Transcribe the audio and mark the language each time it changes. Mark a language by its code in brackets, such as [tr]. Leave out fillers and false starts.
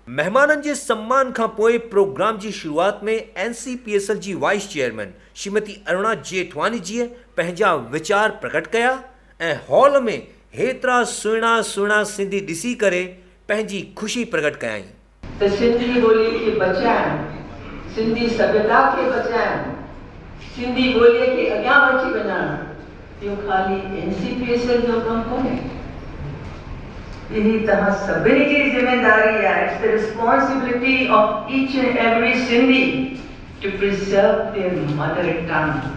[sd] महिमाननि जे सम्मान खां पोइ प्रोग्राम जी शुरूआत में NCPSL जी वाइस चेयरमैन श्रीमती अरुणा जेठवानी जी पंहिंजा वीचार प्रकट कया ऐं हॉल में हेतिरा सुहिणा सुहिणा सिंधी ॾिसी करे पंहिंजी ख़ुशी प्रकट कयाई। त सिंधी ॿोली खे बचाइण, सिंधी सभ्यता खे बचाइण, सिंधी ॿोलीअ खे अॻियां वठी वञणु इहो ख़ाली NCPSL जो कमु कोन्हे। यही तरह सभिनी जी जिम्मेदारी आहे. [en] It's the responsibility of each and every Sindhi to preserve their mother tongue.